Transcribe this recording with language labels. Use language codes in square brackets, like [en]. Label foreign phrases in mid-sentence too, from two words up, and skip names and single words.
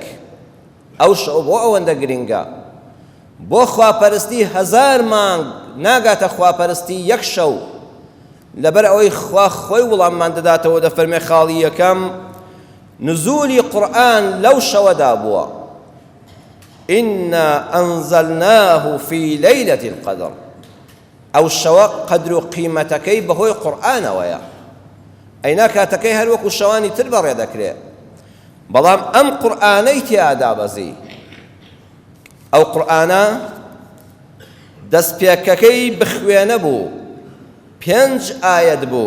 [ckb] ئەو شەو بۆ ئەوەندە گرنگە. بۆ خواپەرستی هەزار مانگ ناگاتە خواپەرستی یەک شەو. لەبەر ئەوەی خوا خۆی وڵاممان دەداتەوە دەفەرمێ خاڵی یەکەم نزولی قورئان لەو شەوەدا بووە. [ar] إنا أنزلناه في ليلة القدر. [ckb] ئەو شەوە قەدر و قیمەتەکەی بەهۆی قورئانەوەیە. ئەینا کاتەکەی هەر وەکو شەوانی تر بەڕێ دەکرێت، بەڵام ئەم قورئانەی تیادا بەزی. ئەو قورئانە دەستپێکەکەی بخوێنە بوو، 5 ئایەت بوو.